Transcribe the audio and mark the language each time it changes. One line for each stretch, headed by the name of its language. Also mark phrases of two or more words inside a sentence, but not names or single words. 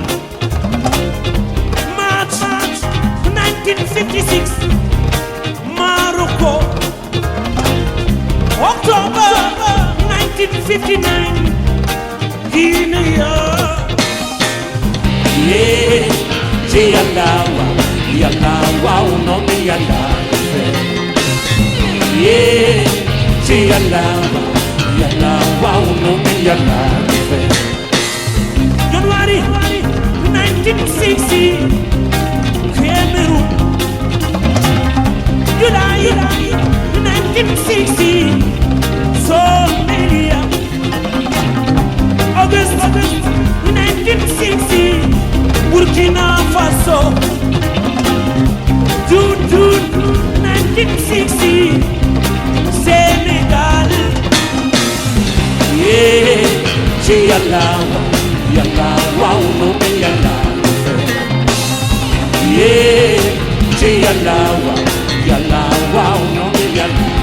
English: March 1956, Morocco. October 1959, Guinea. Yeah,
Wolof: yàlla waaw noonu yàlla yeah, ci yàlla waaw noonu yàlla January 1960, Cameroon.
English: July 1960, Somalia. August 1960, Burkina Faso. June 1960, Senegal. Yeah,
Wolof: ci yàlla waaw noonu yàlla yeah, ci yàlla waaw noonu yàlla